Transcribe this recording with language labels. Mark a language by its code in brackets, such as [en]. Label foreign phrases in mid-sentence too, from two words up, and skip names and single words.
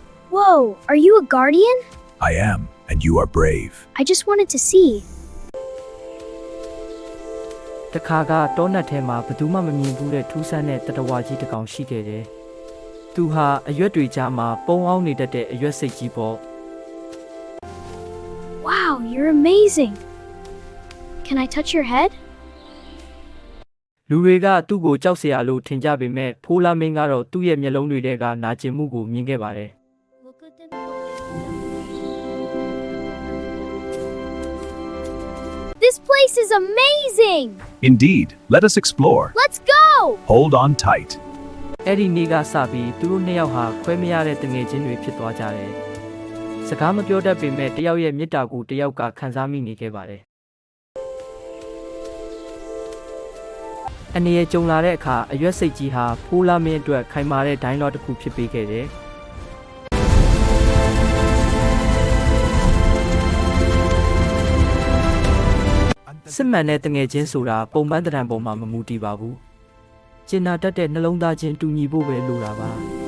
[en] Whoa, are you a guardian? I am, and you are brave. I just wanted to see. [my] တခါကတောနက်ထဲမှာဘယ်သူမှမမြင်ဘူးတဲ့ထူးဆန်းတဲ့တတဝါကြီးတစ်ကောင်ရှိခဲ့တယ်။သူဟာအရွက်တွေကြားမှာပုံအောင်နေတတ်တဲ့အရွက်စိတ်ကြီးပေါ့ [en] Wow, you're amazing. Can I touch your head? [my] လူတွေကသူ့ကိုကြောက်စရာလို့ထင်ကြပေမဲ့ဖိုးလာမင်းကတော့သူ့ရဲ့မျက်လုံးတွေထဲကနာကျင်မှုကိုမြင်ခဲ့ပါတယ် [en] This place is amazing. Indeed, let us explore. Let's go. Hold on tight. [my] ။အဲ့ဒီနေ့ကစပြီးသူတို့နှစ်ယောက်ဟာခွဲမရတဲ့တငယ်ချင်းတွေဖြစ်သွားကြတယ်။စကားမပြောတတ်ပေမဲ့တယောက်ရဲ့မေတ္တာကိုတယောက်ကခံစားမိနေခဲ့ပါတယ် ။အနေနဲ့ကြုံလာတဲ့အခါအရွက်စိတ်ကြီးဟာဖိုးလာမင်းအတွက်ခိုင်မာတဲ့ဒိုင်းလော့တစ်ခုဖြစ်ပေးခဲ့တယ်။စစ်မှန်တဲ့တငယ်ချင်းဆိုတာပုံပန်းတံတန်ပုံမှာမမူတည်ပါဘူး။ကျင်နာတတ်တဲ့နှလုံးသားချင်းတူညီဖို့ပဲလိုတာပါ။